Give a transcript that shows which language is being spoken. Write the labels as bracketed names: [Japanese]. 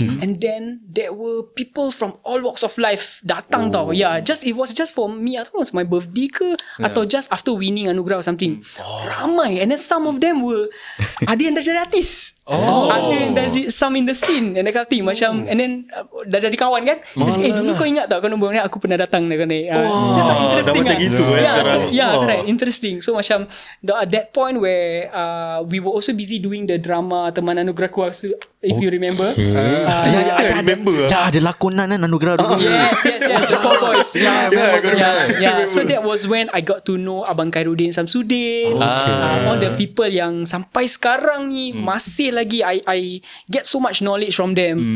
[English] And then there were people from all walks of life [Malay] datang tau. [English] It was just for me. I don't know, it was my birthday [Malay] ke atau [English] just after winning anugerah or something. [Malay] Ramai. [English] And then some of them were [Malay] ada yang dah jadi artis, ada yang dah [English] some in the scene and that kind of thing. Macam, and then [Malay] then dah jadi kawan kan. Dia dulu kau ingat tak kau nombor ni aku pernah datang dekat ni. [English] That's so interesting. [Malay] Dah macam gitu sekarang. [English] Correct, interesting. So macam at that point where we were also busy doing the drama Teman Anugerahku, if you remember. I remember. [Malay] Ada lakonan Anugerah dulu. [English] Yes, the Four Boys. Yeah. So that was when I got to know Abang Khairuddin Samsudin, all the people [Malay] yang sampai sekarang ni masih lagi [English] I get so much knowledge from them.